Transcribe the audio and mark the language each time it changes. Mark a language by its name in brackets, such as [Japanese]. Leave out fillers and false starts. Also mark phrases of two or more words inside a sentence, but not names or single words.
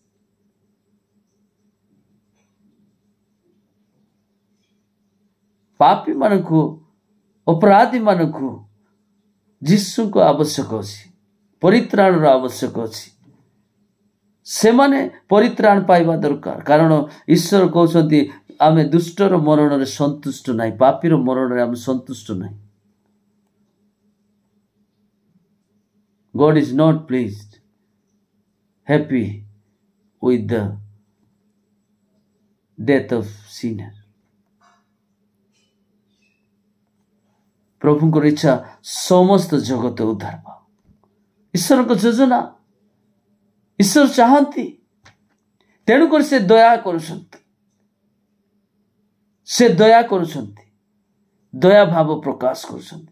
[Odia] ପାପୀ ମାନଙ୍କୁ, ଅପରାଧୀ ମାନଙ୍କୁ ଯୀଶୁଙ୍କ ଆବଶ୍ୟକ ଅଛି, ପରିତ୍ରାଣର ଆବଶ୍ୟକ ଅଛି। ସେମାନେ ପରିତ୍ରାଣ ପାଇବା ଦରକାର। କାରଣ ଈଶ୍ୱର କହୁଛନ୍ତି ଆମେ ଦୁଷ୍ଟର ମରଣରେ ସନ୍ତୁଷ୍ଟ ନାହିଁ, ପାପୀର ମରଣରେ ଆମେ ସନ୍ତୁଷ୍ଟ ନାହିଁ। [English] God is not pleased, happy with the death of sinner. [Odia] ପ୍ରଭୁଙ୍କର ଇଚ୍ଛା ସମସ୍ତ ଜଗତ ଉଦ୍ଧାର ପାଉ। ଈଶ୍ୱରଙ୍କ ଯୋଜନା, ଈଶ୍ୱର ଚାହାନ୍ତି। ତେଣୁକରି ସେ ଦୟା କରୁଛନ୍ତି, ସେ ଦୟା କରୁଛନ୍ତି, ଦୟା ଭାବ ପ୍ରକାଶ କରୁଛନ୍ତି।